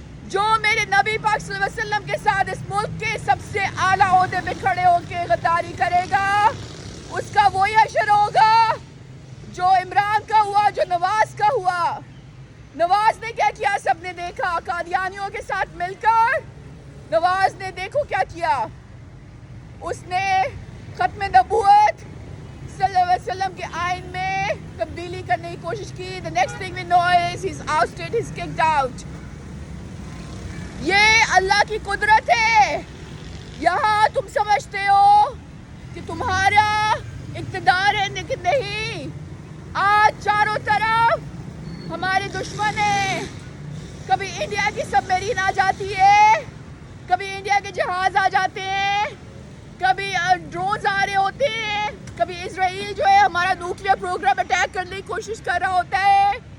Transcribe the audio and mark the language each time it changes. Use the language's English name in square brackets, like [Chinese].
[Urdu] جو میرے نبی پاک صلی اللہ علیہ وسلم کے ساتھ اس ملک کے سب سے اعلیٰ عہدے پہ کھڑے ہو کے غداری کرے گا، اس کا وہی حشر ہوگا جو عمران کا ہوا، جو نواز کا ہوا. نواز نے کیا کیا سب نے دیکھا. قادیانیوں کے ساتھ مل کر نواز نے دیکھو کیا کیا. اس نے ختم نبوت صلی اللہ علیہ وسلم کے آئین میں تبدیلی کرنے کی کوشش کی. [English] The next thing we know is he's ousted, he's kicked out. [Urdu] یہ اللہ کی قدرت ہے. یہاں تم سمجھتے ہو کہ تمہارا اقتدار ہے، لیکن نہیں. آج چاروں طرف ہمارے دشمن ہیں. کبھی انڈیا کی سب میرین آ جاتی ہے، کبھی انڈیا کے جہاز آ جاتے ہیں، کبھی ڈرونز آ رہے ہوتے ہیں، کبھی اسرائیل جو ہے ہمارا نیوکلیئر پروگرام اٹیک کرنے کی کوشش کر رہا ہوتا ہے.